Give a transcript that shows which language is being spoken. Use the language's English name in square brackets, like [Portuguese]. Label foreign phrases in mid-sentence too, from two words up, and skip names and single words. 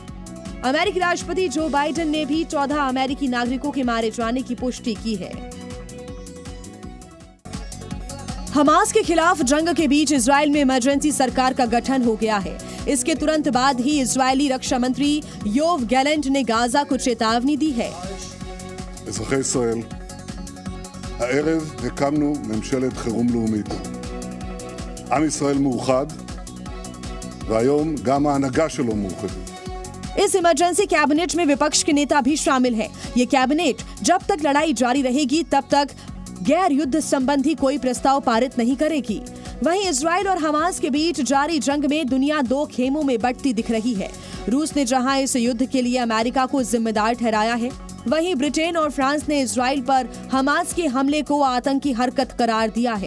[Hindi] अमेरिकी राष्ट्रपति जो बाइडेन ने भी 14 अमेरिकी नागरिकों के मारे जाने की पुष्टि की है। हमास के खिलाफ जंग के बीच इजरायल में इमरजेंसी सरकार का गठन हो गया है। इसके तुरंत बाद ही इजरायली रक्षा मंत्री योव गैलेंट ने गाजा को चेतावनी दी है। [Hebrew] אזרחי ישראל, הערב הקמנו ממשלת חירום לאומית. עם ישראל מאוחד, והיום גם ההנהגה שלו מאוחדת. [Hindi] इस इमरजेंसी कैबिनेट में विपक्ष के नेता भी शामिल हैं। ये कैबिनेट जब तक लड़ाई जारी रहेगी तब तक गैर युद्ध संबंधी कोई प्रस्ताव पारित नहीं करेगी। वहीं इजरायल और हमास के बीच जारी जंग में दुनिया दो खेमों में बंटती दिख रही है। रूस ने जहां इस युद्ध के लिए अमेरिका को जिम्मेदार ठहराया है, वहीं ब्रिटेन और फ्रांस ने इजरायल पर हमास के हमले को आतंकी हरकत करार दिया है।